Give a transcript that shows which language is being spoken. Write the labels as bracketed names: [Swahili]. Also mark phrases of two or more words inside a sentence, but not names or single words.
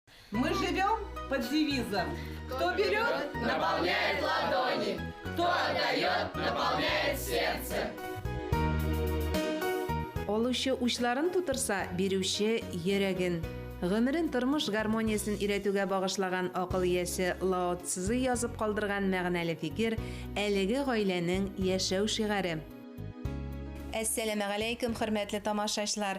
[Russian] Мы живем под девизом. Кто берет, наполняет ладони, кто отдает, наполняет сердце. Олушы учларын тутырса, беруші ерегін. [Tatar] Гомерен тормыш гармониясын иретүгә багышлаган акыл иясе Лао Цзы язып калдырган мәгънәле фикер әлеге гаиләнең яшәү шигары. Әссәламу алейкум, хөрмәтле тамашачылар.